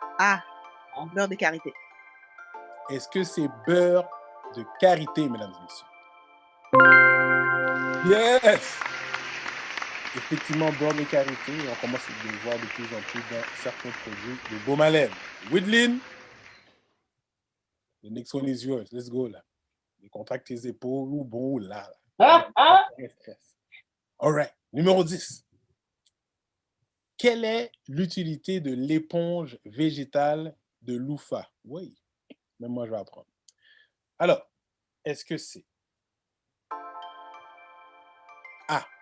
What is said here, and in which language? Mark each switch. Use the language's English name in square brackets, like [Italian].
[French] A. Beurre de karité. Est-ce que c'est beurre de karité, mesdames et messieurs? [English] Yes! [French] Effectivement, beurre de karité. On commence à le voir de plus en plus dans certains produits de baume à lèvres. [English] Widlin, the next one is yours. Let's go, là. [French] Décontracte tes épaules ou bon, là. [English] All right. [French] Numéro 10. Quelle est l'utilité de l'éponge végétale de loofah? Oui, même moi, je vais apprendre. Alors, est-ce que c'est A.